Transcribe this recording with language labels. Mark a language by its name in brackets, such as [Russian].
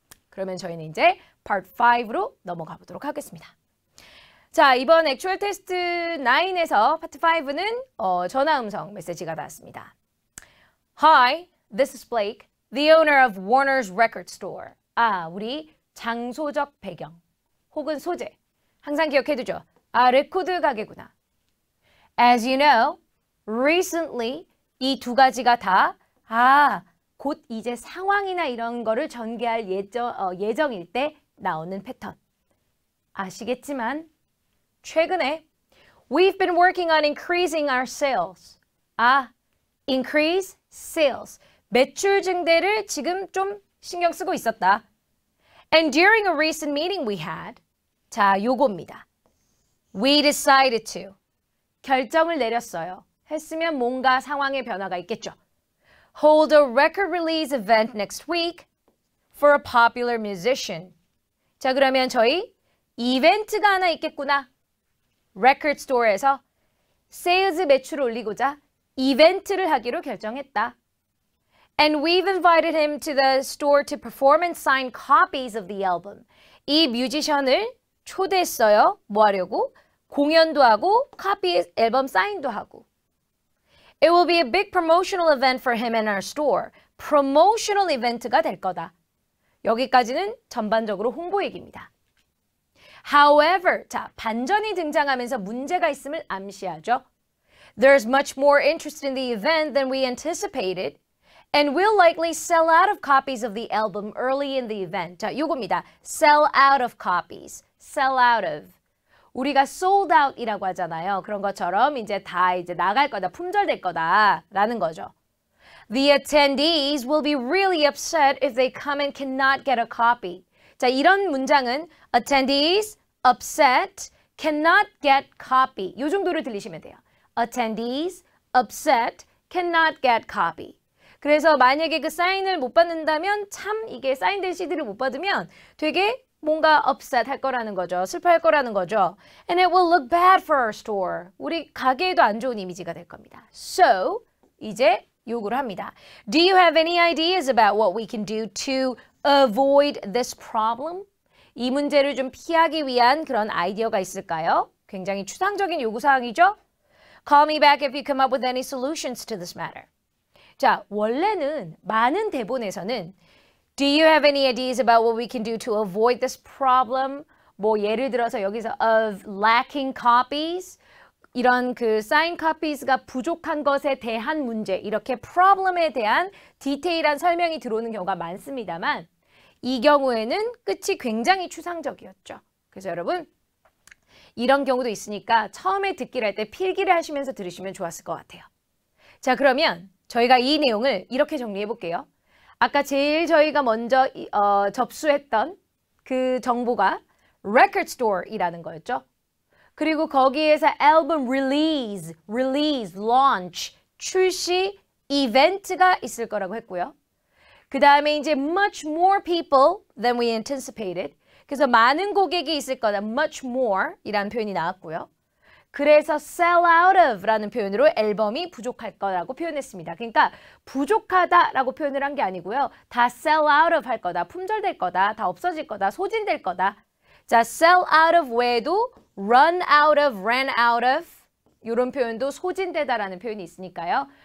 [Korean] 그러면 저희는 이제 Part 5로 넘어가 보도록 하겠습니다. 자, 이번 액추얼 테스트 9에서 파트 5는 전화 음성 메시지가 나왔습니다. [English] Hi, this is Blake, the owner of Warner's Record Store. [Korean] 우리 장소적 배경 혹은 소재. 항상 기억해두죠. 레코드 가게구나. [English] As you know, recently [Korean] 이 두 가지가 다 곧 이제 상황이나 이런 거를 전개할 예정일 때 나오는 패턴. 아시겠지만 최근에 [English] We've been working on increasing our sales. increase sales. [Korean] 매출 증대를 지금 좀 신경 쓰고 있었다. [English] And during a recent meeting we had. [Korean] 자, 요겁니다. [English] We decided to. [Korean] 결정을 내렸어요. 했으면 뭔가 상황의 변화가 있겠죠. [English] Hold a record release event next week for a popular musician. [Korean] 자, 그러면 저희 이벤트가 하나 있겠구나. Record Store에서 세일즈 매출을 올리고자 이벤트를 하기로 결정했다. [English] And we've invited him to the store to perform and sign copies of the album. [Korean] 이 뮤지션을 초대했어요. 뭐 하려고? 공연도 하고 카피 앨범 사인도 하고. [English] It will be a big promotional event for him and our store. [Korean] promotional 이벤트가 될 거다. 여기까지는 전반적으로 홍보 얘기입니다. However, 자, 반전이 등장하면서 문제가 있음을 암시하죠. [English] There's much more interest in the event than we anticipated, and we'll likely sell out of copies of the album early in the event. [Korean] 자, 요겁니다. [English] Sell out of copies. Sell out of. [Korean] 우리가 sold out이라고 하잖아요. 그런 것처럼 이제 다 나갈 거다, 품절될 거다라는 거죠. [English] The attendees will be really upset if they come and cannot get a copy. [Korean] 자, 이런 문장은 [English] attendees upset cannot get copy. [Korean] 이 정도로 들리시면 돼요. [English] Attendees upset cannot get copy. [Korean] 그래서 만약에 그 사인을 못 받는다면 참 이게 사인된 CD를 못 받으면 되게 뭔가 upset 할 거라는 거죠. 슬퍼할 거라는 거죠. [English] And it will look bad for our store. [Korean] 우리 가게에도 안 좋은 이미지가 될 겁니다. So, 이제 요구를 합니다. [English] Do you have any ideas about what we can do to avoid this problem? [Korean] 이 문제를 좀 피하기 위한 그런 아이디어가 있을까요? 굉장히 추상적인 요구사항이죠? [English] Call me back if you come up with any solutions to this matter. [Korean] 자, 원래는 많은 대본에서는 [English] Do you have any ideas about what we can do to avoid this problem? [Korean] 뭐 예를 들어서 여기서 [English] of lacking copies [Korean] 이런 그 sign copies가 부족한 것에 대한 문제 이렇게 problem에 대한 디테일한 설명이 들어오는 경우가 많습니다만 이 경우에는 끝이 굉장히 추상적이었죠. 그래서 여러분 이런 경우도 있으니까 처음에 듣기를 할 때 필기를 하시면서 들으시면 좋았을 것 같아요. 자, 그러면 저희가 이 내용을 이렇게 정리해 볼게요. 아까 제일 저희가 먼저 접수했던 그 정보가 record store이라는 거였죠. 그리고 거기에서 앨범 release, launch, 출시, 이벤트가 있을 거라고 했고요. 그 다음에 이제 [English] much more people than we anticipated. [Korean] 그래서 많은 고객이 있을 거다. much more 이라는 표현이 나왔고요. 그래서 sell out of 라는 표현으로 앨범이 부족할 거라고 표현했습니다. 그러니까 부족하다라고 표현을 한 게 아니고요. 다 sell out of 할 거다. 품절될 거다. 다 없어질 거다. 소진될 거다. 자, sell out of 외에도 run out of, ran out of 이런 표현도 소진되다라는 표현이 있으니까요.